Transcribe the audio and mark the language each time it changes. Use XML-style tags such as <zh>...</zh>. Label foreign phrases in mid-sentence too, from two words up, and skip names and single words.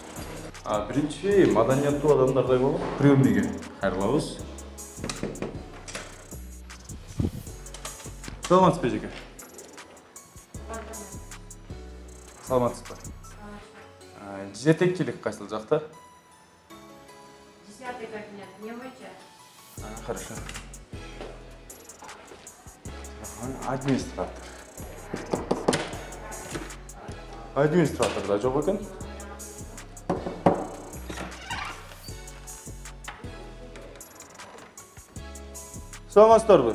<ky>Биринчи маданияттуу адамдардай болуп, приемныйге кайрылабыз. Саламатсызбы эжеке? Саламатсызбы? Жетекчилик кайсыл жакта?</ky> <ru>10-й кабинет, не мойча. Хорошо. Администратор.</ru> <ky>Администратор да жок экен. Саламатсыздарбы?</ky>